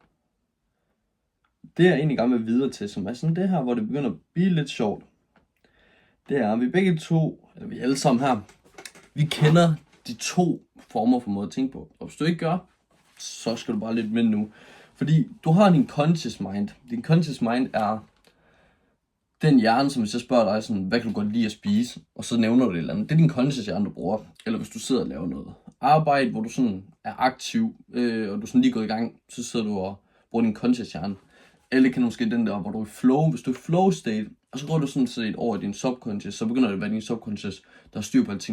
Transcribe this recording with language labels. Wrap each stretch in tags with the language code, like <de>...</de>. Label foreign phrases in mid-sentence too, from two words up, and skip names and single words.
<da>Det jeg egentlig gerne vil videre til, som er sådan det her, hvor det begynder at blive lidt sjovt, det er, at vi begge to, eller vi alle sammen her, vi kender de to former for måde at tænke på. Og hvis du ikke gør, så skal du bare lidt med nu. Fordi du har din</da> <en>conscious mind.</en> <da>Din</da> <en>conscious mind</en> <da>er den hjerne, som hvis jeg spørger dig sådan, hvad kan du godt lide at spise? Og så nævner du det eller andet. Det er din conscious hjerne, du bruger. Eller hvis du sidder og laver noget arbejde, hvor du sådan er aktiv, og du sådan lige gået i gang, så sidder du og bruger din conscious hjerne. Eller kan måske den der, hvor du er i flow. Hvis du er i</da> <en>flow state,</en> <da>og så går du sådan set over i din subconscious, så begynder det at være din subconscious, der har styr på alting.</da>